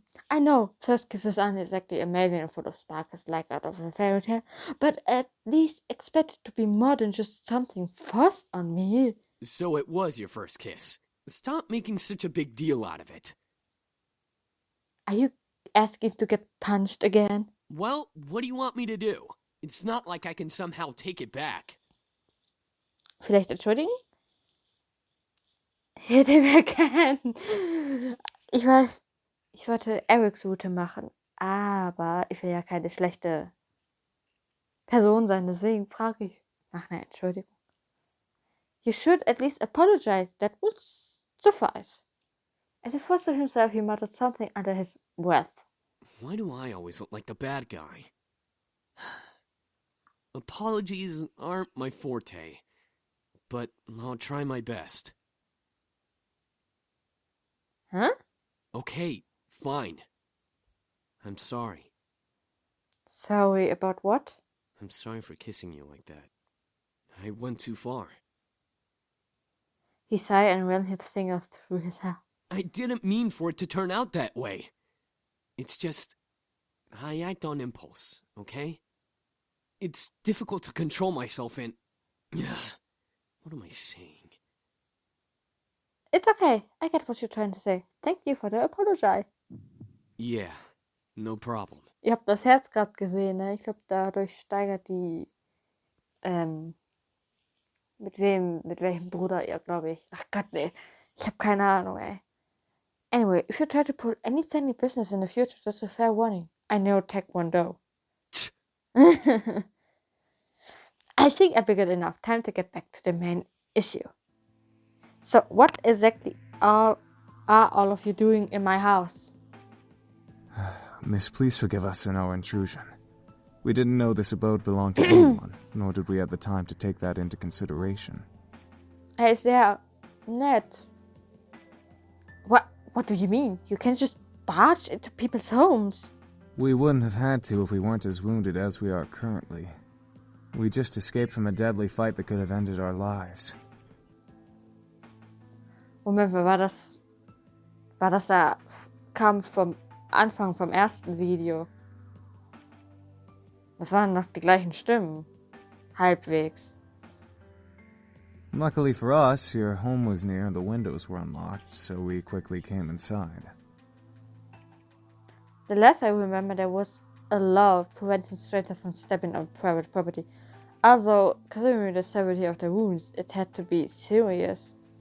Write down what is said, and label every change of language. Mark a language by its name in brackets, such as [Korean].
[English] I know, first kisses aren't exactly amazing and full of sparkles like out of a fairy tale, but at least expect it to be more than just something forced on me. So it was your first kiss. Stop making such a big deal out of it. Are you asking to get punched again? Well, what do you want me to do? It's not like I can somehow take it back. [German] Vielleicht entschuldigen? Hätte wer gern. Ich weiß, ich wollte Eriks Route machen, aber ich will ja keine schlechte Person sein, deswegen frage ich nach einer Entschuldigung. [English] You should at least apologize, that would suffice. As he forced himself, he muttered something under his breath. Why do I always look like the bad guy? Apologies aren't my forte, but I'll try my best. Huh? Okay, fine. I'm sorry. Sorry about what? I'm sorry for kissing you like that. I went too far. He sighed and ran his finger through his hair. I didn't mean for it to turn out that way. It's just, I act on impulse, okay? It's difficult to control myself and... What am I saying? It's okay. I get what you're trying to say. Thank you for the apology. Yeah, no problem. [German] Ihr habt das Herz gerade gesehen, ne? Ich glaube, dadurch steigert die, mit welchem Bruder ihr, glaube ich. Ach Gott, nee. Ich habe keine Ahnung, ey. [English] Anyway, if you try to pull any funny business in the future, just a fair warning. I know Taekwondo. I think I figured enough. Time to get back to the main issue. So, what exactly are all of you doing in my house? Miss, please forgive us in our intrusion. We didn't know this abode belonged to anyone, nor did we have the time to take that into consideration. Hey, is there net? What do you mean? You can't just barge into people's homes. We wouldn't have had to if we weren't as wounded as we are currently. We just escaped from a deadly fight that could have ended our lives. [German] Moment, war das da kam vom Anfang vom ersten Video? Das waren noch die gleichen Stimmen. Halbwegs. [English] Luckily for us, your home was near and the windows were unlocked, so we quickly came inside. The last I remember, there was a law preventing strangers from stepping on private property. Although, considering the severity of the wounds, it had to be serious.